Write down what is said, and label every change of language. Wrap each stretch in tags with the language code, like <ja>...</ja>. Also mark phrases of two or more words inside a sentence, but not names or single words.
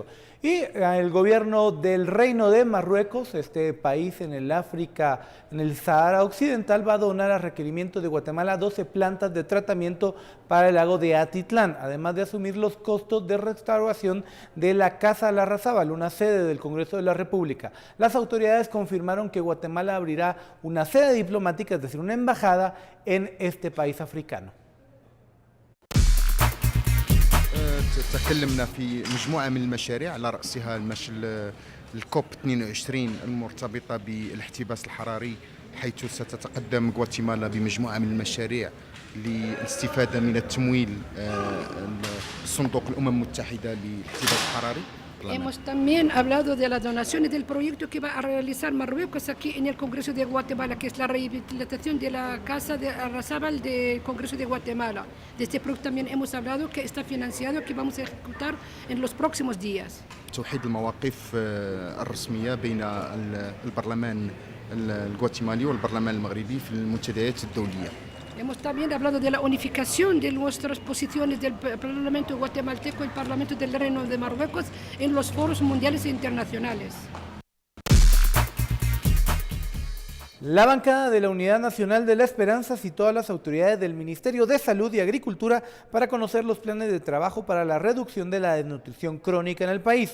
<es>Y el gobierno del Reino de Marruecos, este país en el África, en el Sahara Occidental, va a donar a requerimiento de Guatemala 12 plantas de tratamiento para el lago de Atitlán, además de asumir los costos de restauración de la Casa Larrazábal, una sede del Congreso de la República. Las autoridades confirmaron que Guatemala abrirá una sede diplomática, es decir, una embajada en este país africano.</es> <ar>تكلمنا في مجموعة من المشاريع على رأسها الكوب 22 المرتبطة بالاحتباس الحراري، حيث ستتقدم غواتيمالا بمجموعة من المشاريع للاستفادة من التمويل صندوق الأمم المتحدة للاحتباس الحراري.</ar> <es>Hemos también hablado de las donaciones del proyecto que va a realizar Marruecos aquí en el Congreso de Guatemala, que es la rehabilitación de la casa de Arrazábal del Congreso de Guatemala. De este proyecto también hemos hablado que está financiado, que vamos a ejecutar en los próximos días.</es> <ar>توحيد المواقف الرسمية بين البرلمان الغواتيمالي والبرلمان المغربي في المنتديات الدولية.</ar> <es>Hemos también hablado de la unificación de nuestras posiciones del Parlamento guatemalteco y el Parlamento del Reino de Marruecos en los foros mundiales e internacionales. La bancada de la Unidad Nacional de la Esperanza citó a las autoridades del Ministerio de Salud y Agricultura para conocer los planes de trabajo para la reducción de la desnutrición crónica en el país.</es>